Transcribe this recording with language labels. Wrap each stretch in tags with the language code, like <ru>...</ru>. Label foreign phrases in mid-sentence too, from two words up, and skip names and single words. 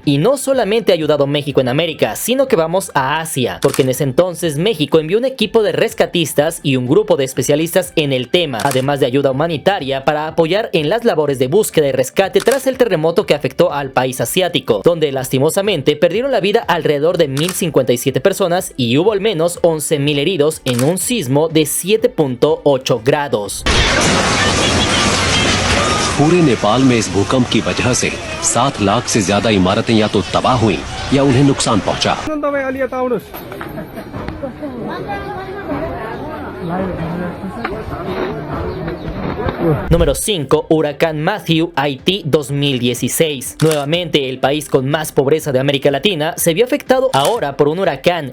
<es>Y no solamente ha ayudado México en América, sino que vamos a Asia, porque en ese entonces México envió un equipo de rescatistas y un grupo de especialistas en el tema, además de ayuda humanitaria para apoyar en las labores de búsqueda y rescate tras el terremoto que afectó al país asiático, donde lastimosamente perdieron la vida alrededor de 1,057 personas y hubo al menos 11,000 heridos en un sismo de 7.8 grados.</es> <hi>पूरे नेपाल में इस भूकंप की वजह से 7 लाख से ज्यादा इमारतें या तो तबाह हुई या उन्हें नुकसान पहुंचा।</hi> <es>Número 5. Huracán Matthew, Haití 2016. Nuevamente el país con más pobreza de América Latina se vio afectado ahora por un huracán.</es>